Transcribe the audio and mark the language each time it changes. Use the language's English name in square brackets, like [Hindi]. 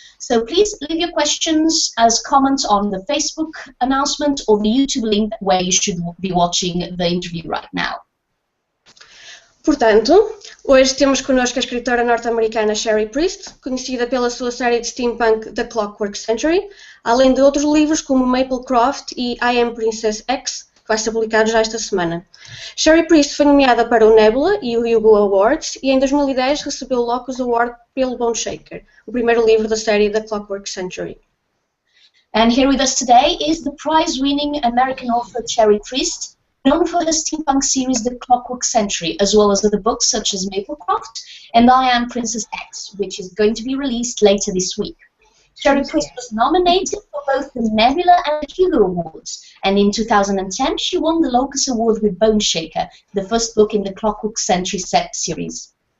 [English] So please leave your questions as comments on the Facebook announcement or the YouTube link where you should be watching the interview right now. [Portuguese] Portanto, hoje temos connosco a escritora norte-americana Cherie Priest, conhecida pela sua série de steampunk The Clockwork Century, além de outros livros como Maplecroft e I Am Princess X, que vai ser publicado já esta semana. Cherie Priest foi nomeada para o Nebula e o Hugo Awards e em 2010 recebeu o Locus Award pelo Bone Shaker, o primeiro livro da série The Clockwork Century. [English] And here with us today is the prize-winning American author Cherie Priest, known for her steampunk series The Clockwork Century, as well as other books such as Maplecroft and I Am Princess X, which is going to be released later this week. Cherie Priest was nominated for both the Nebula and the Hugo Awards, and in 2010 she won the Locus Award with Bone Shaker, the first book in the Clockwork Century set series.